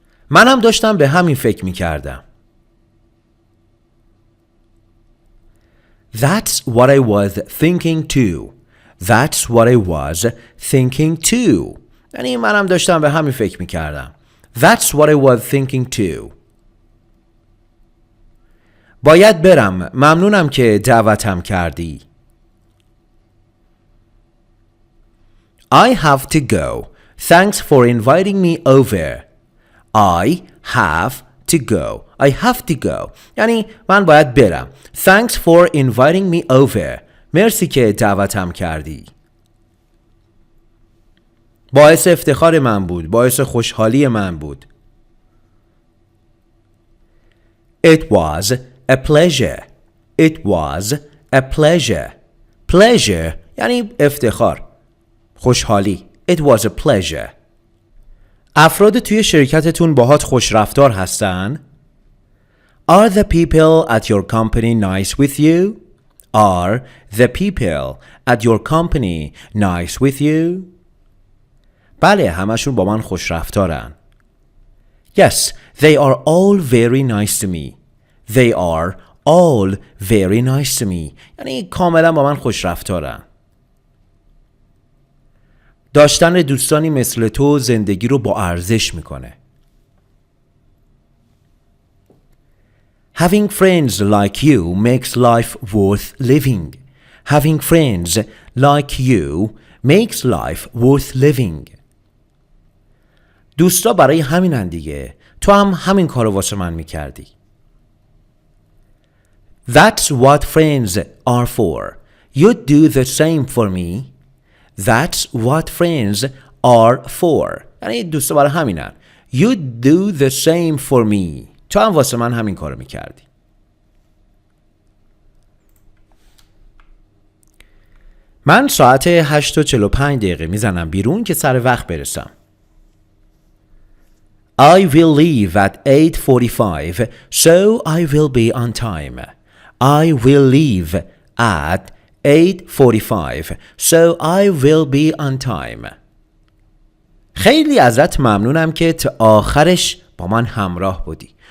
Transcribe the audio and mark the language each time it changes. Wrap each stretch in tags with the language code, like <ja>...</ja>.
<fa>منم داشتم به همین فکر میکردم.</fa> <en>That's what I was thinking too. That's what I was thinking too.</en> <fa>یعنی منم داشتم به همین فکر میکردم.</fa> <en>That's what I was thinking too.</en> <fa>باید برم. ممنونم که دعوتم کردی.</fa> <en>I have to go. Thanks for inviting me over. I have to go. I have to go.</en> <fa>یعنی من باید برم.</fa> <en>Thanks for inviting me over.</en> <fa>مرسی که دعوتم کردی. باعث افتخار من بود. باعث خوشحالی من بود.</fa> <en>It was a pleasure. It was a pleasure.</en> <fa>Pleasure یعنی افتخار. خوشحالی.</fa> <en>It was a pleasure.</en> <fa>افراد توی شرکتتون باهات خوش رفتار هستن؟</fa> <en>Are the people at your company nice with you? Are the people at your company nice with you?</en> <fa>بله، همشون با من خوش رفتارن.</fa> <en>Yes, they are all very nice to me. They are all very nice to me.</en> <fa>یعنی کاملا با من خوش رفتارن. داشتن دوستانی مثل تو زندگی رو با ارزش میکنه.</fa> <en>Having friends like you makes life worth living. Having friends like you makes life worth living.</en> <fa>دوستا برای همینن دیگه. تو هم همین کارو واسه من میکردی.</fa> <en>That's what friends are for. You'd do the same for me. That's what friends are for.</en> <fa>یعنی دوستا برای همینن.</fa> <en>You'd do the same for me.</en> <fa>تو هم واسه من همین کارو میکردی. من ساعت 8:45 میزنم بیرون که سر وقت برسم.</fa> <en>I will leave at 8:45 so I will be on time. I will leave at 8:45 so I will be on time.</en> <fa>خیلی ازت ممنونم که تا آخرش با من همراه بودی.</fa>